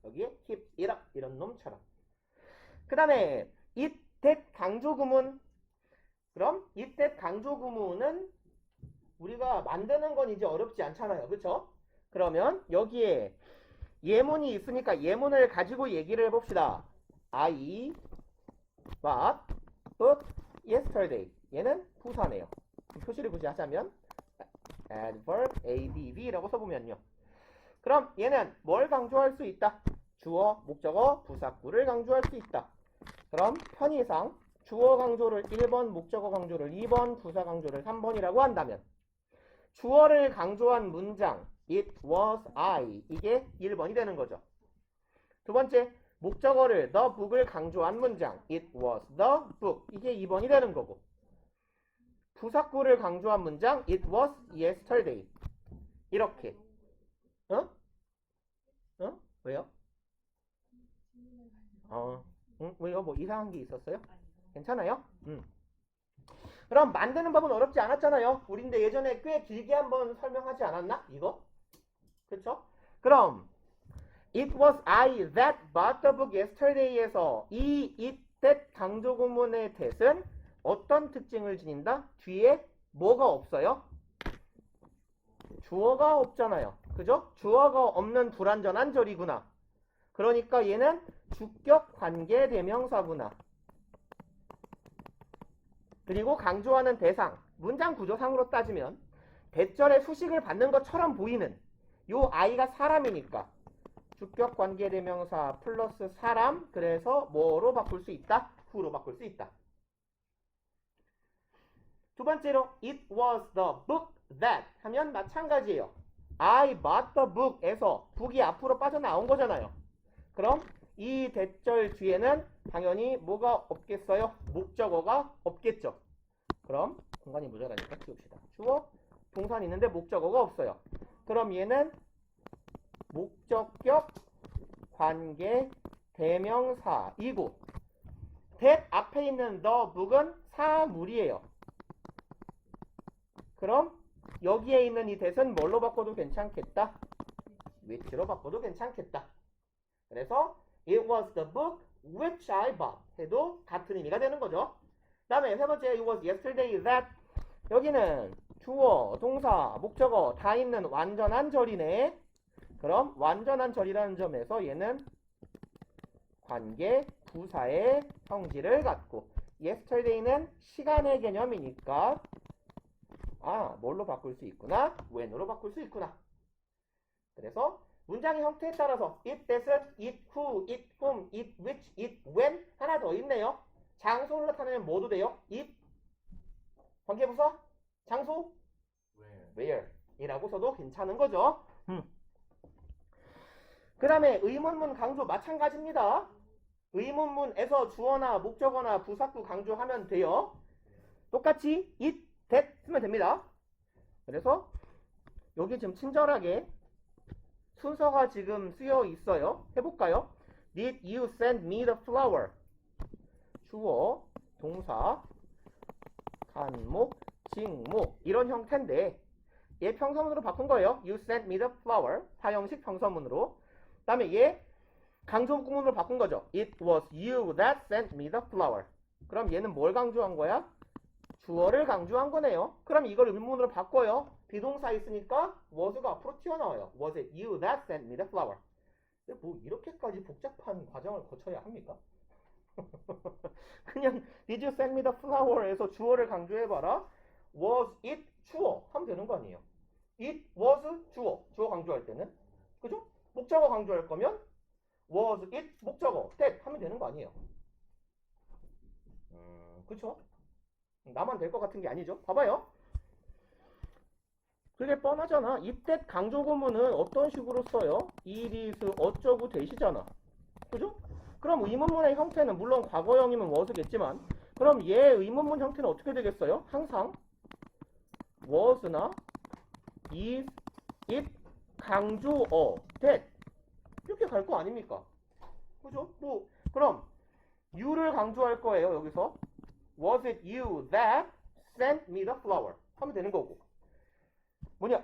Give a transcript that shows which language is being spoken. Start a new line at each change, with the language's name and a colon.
Korean: 여기에
English: keep it up
Korean: 이런 놈처럼. 그 다음에 it, that 강조 구문. 그럼 it, that 강조 구문은 우리가 만드는 건 이제 어렵지 않잖아요. 그렇죠? 그러면 여기에 예문이 있으니까 예문을 가지고 얘기를 해봅시다.
English: I bought book yesterday.
Korean: 얘는 부사네요. 표시를 굳이 하자면 adverb adv라고 써보면요. 그럼 얘는 뭘 강조할 수 있다? 주어, 목적어, 부사구를 강조할 수 있다. 그럼 편의상 주어 강조를 1번, 목적어 강조를 2번, 부사 강조를 3번이라고 한다면 주어를 강조한 문장
English: It was I
Korean: 이게 1번이 되는 거죠. 두 번째, 목적어를 the book을 강조한 문장
English: It was the book
Korean: 이게 2번이 되는 거고, 부사구를 강조한 문장
English: It was yesterday
Korean: 이렇게. 왜요? 왜요? 뭐 이상한 게 있었어요? 괜찮아요? 그럼 만드는 법은 어렵지 않았잖아요. 우린데 예전에 꽤 길게 한번 설명하지 않았나? 이거? 그쵸? 그럼
English: It was I that bought the book yesterday
Korean: 에서 이 it that 강조 구문의 that은 어떤 특징을 지닌다? 뒤에 뭐가 없어요? 주어가 없잖아요. 그죠? 주어가 없는 불완전한 절이구나. 그러니까 얘는 주격 관계 대명사구나. 그리고 강조하는 대상, 문장 구조상으로 따지면 대절의 수식을 받는 것처럼 보이는 요 아이가 사람이니까 주격 관계 대명사 플러스 사람, 그래서 뭐로 바꿀 수 있다? who로 바꿀 수 있다. 두 번째로
English: it was the book that
Korean: 하면 마찬가지예요.
English: I bought the book
Korean: 에서 book이 앞으로 빠져나온 거잖아요. 그럼 이 대절 뒤에는 당연히 뭐가 없겠어요? 목적어가 없겠죠. 그럼 공간이 모자라니까 치웁시다. 주어, 동사는 있는데 목적어가 없어요. 그럼 얘는 목적격 관계 대명사이고 that 앞에 있는 the book은 사물이에요. 그럼 여기에 있는 이 that은 뭘로 바꿔도 괜찮겠다? which로 바꿔도 괜찮겠다. 그래서
English: it was the book which I bought
Korean: 해도 같은 의미가 되는 거죠. 그 다음에 세 번째
English: it was yesterday that
Korean: 여기는 주어, 동사, 목적어 다 있는 완전한 절이네. 그럼 완전한 절이라는 점에서 얘는 관계 부사의 성질을 갖고 yesterday는 시간의 개념이니까 뭘로 바꿀 수 있구나? when으로 바꿀 수 있구나. 그래서 문장의 형태에 따라서 it, that은 it, who, it, whom, it, which, it, when 하나 더 있네요. 장소를 나타내면 뭐도 돼요? it, 관계부사, 장소, where 이라고 써도 괜찮은 거죠. 그 다음에 의문문 강조 마찬가지입니다. 의문문에서 주어나 목적어나 부사구 강조하면 돼요. 똑같이 it, that 쓰면 됩니다. 그래서 여기 지금 친절하게 순서가 지금 쓰여 있어요. 해볼까요?
English: Did you send me the flower?
Korean: 주어, 동사, 간목, 직목 이런 형태인데 얘 평서문으로 바꾼 거예요.
English: You sent me the flower.
Korean: 사형식 평서문으로. 그 다음에 얘 강조 구문으로 바꾼 거죠.
English: It was you that sent me the flower.
Korean: 그럼 얘는 뭘 강조한 거야? 주어를 강조한 거네요. 그럼 이걸 의문문으로 바꿔요. 비동사 있으니까 was가 앞으로 튀어나와요.
English: Was it you that sent me the flower?
Korean: 근데 뭐 이렇게까지 복잡한 과정을 거쳐야 합니까? 그냥
English: Did you send me the flower
Korean: 에서 주어를 강조해봐라.
English: Was it
Korean: 주어 하면 되는 거 아니에요.
English: It was
Korean: 주어 강조할 때는 그죠? 목적어 강조할 거면
English: was it
Korean: 목적어 that 하면 되는 거 아니에요. 그쵸? 나만 될 것 같은 게 아니죠. 봐봐요. 그게 뻔하잖아. it that 강조 구문은 어떤 식으로 써요?
English: it is
Korean: 어쩌고 that이잖아. 그죠? 그럼 의문문의 형태는 물론 과거형이면 was겠지만 그럼 얘 의문문 형태는 어떻게 되겠어요? 항상 was나 is, it, 강조어, that 이렇게 갈 거 아닙니까? 그죠? 뭐 그럼 you를 강조할 거예요. 여기서
English: was it you that sent me the flower
Korean: 하면 되는 거고 뭐냐?